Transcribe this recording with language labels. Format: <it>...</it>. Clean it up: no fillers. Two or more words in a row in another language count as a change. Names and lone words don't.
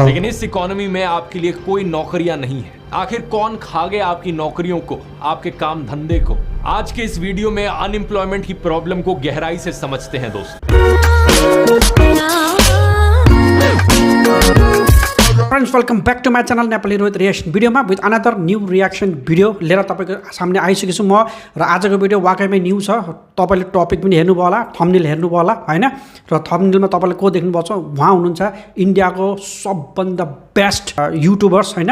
<hi>लेकिन इस इकोनॉमी में आपके लिए कोई नौकरियां नहीं है। आखिर कौन खा गया आपकी नौकरियों को, आपके काम धंधे को? आज के इस वीडियो में अनएम्प्लॉयमेंट की प्रॉब्लम को गहराई से समझते हैं दोस्तों।</hi> <en>Friends, welcome back to my channel Nepali Rohit Reaction videoमा with another new reaction video</en> <ne>लिएर तपाईँको सामने आइसकेको छु म। र आजको भिडियो वाकैमै न्यू छ। तपाईँले टपिक पनि हेर्नुभयो होला, थम्बनेल हेर्नुभयो होला हैन। र थम्बनेलमा तपाईँले को देख्नुभएको छ, उहाँ हुनुहुन्छ इन्डियाको सबभन्दा</ne> <en>best YouTubers</en> <ne>हैन।</ne>